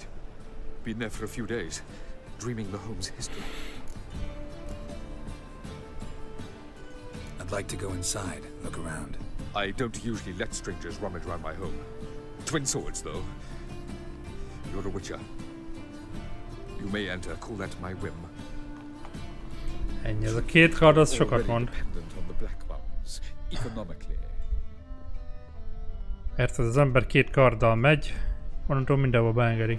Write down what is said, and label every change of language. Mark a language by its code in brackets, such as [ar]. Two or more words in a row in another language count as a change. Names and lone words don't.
[en] Been there for a few days, dreaming the home's history. I'd like to go inside, look around. I don't usually let strangers rummage around my home. Twin swords, though. You're a witcher. You may enter, call that my whim. [hu] Ennyi, ez a két kard, az sokat mond. Érted, az ember két karddal megy, onnantól mindenhol beengedi.